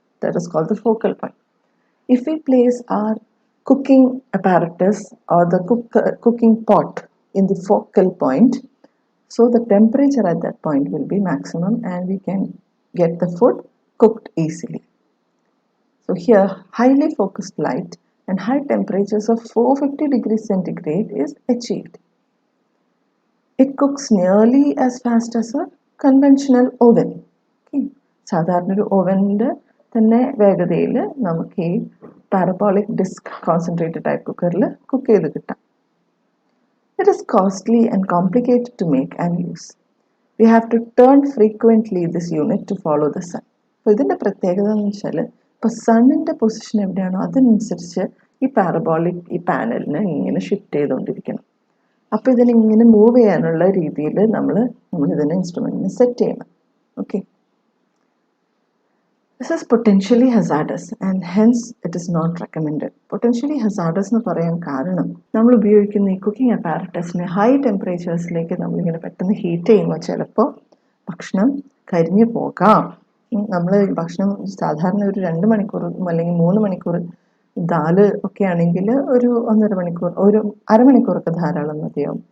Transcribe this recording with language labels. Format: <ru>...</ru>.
<en>That is called the focal point. If we place our cooking apparatus or the cooking pot in the focal point, so the temperature at that point will be maximum and we can get the food cooked easily. So here, highly focused light and high temperatures of 450 degrees centigrade is achieved. It cooks nearly as fast as a conventional oven. Okay.</en> <ml>സാധാരണ ഒരു ഓവനിൻ്റെ തന്നെ വേഗതയിൽ നമുക്ക് ഈ parabolic disk concentrated type കുക്കറിൽ cook ചെയ്ത് കിട്ടാം.</ml> <en>It is costly and complicated to make and use. We have to turn frequently this unit to follow the sun.</en> <ml>അപ്പോൾ ഇതിൻ്റെ പ്രത്യേകത എന്ന് വെച്ചാൽ ഇപ്പോൾ സണ്ണിൻ്റെ പൊസിഷൻ എവിടെയാണോ അതിനനുസരിച്ച് ഈ പാരബോളിക് ഈ പാനലിനെ ഇങ്ങനെ ഷിഫ്റ്റ് ചെയ്തുകൊണ്ടിരിക്കണം. അപ്പോൾ ഇതിനിങ്ങനെ മൂവ് ചെയ്യാനുള്ള രീതിയിൽ നമ്മളിതിനെ ഇൻസ്ട്രുമെൻറ്റിനെ സെറ്റ് ചെയ്യണം. Okay.</ml> <en>This is potentially hazardous and hence it is not recommended.</en> <ml>Potentially hazardous എന്ന് പറയാൻ കാരണം നമ്മൾ ഉപയോഗിക്കുന്ന ഈ കുക്കിംഗ് അപ്പാരറ്റസിനെ ഹൈ ടെമ്പറേച്ചേഴ്സിലേക്ക് നമ്മളിങ്ങനെ പെട്ടെന്ന് ഹീറ്റ് ചെയ്യുമ്പോൾ ചിലപ്പോൾ ഭക്ഷണം കരിഞ്ഞു പോകാം. നമ്മൾ ഭക്ഷണം സാധാരണ ഒരു 2 മണിക്കൂർ അല്ലെങ്കിൽ 3 മണിക്കൂർ ദാല് ഒക്കെ ആണെങ്കിൽ ഒരു 1.5 മണിക്കൂർ ഒരു അരമണിക്കൂറൊക്കെ ധാരാളം മതിയാവും.</ml>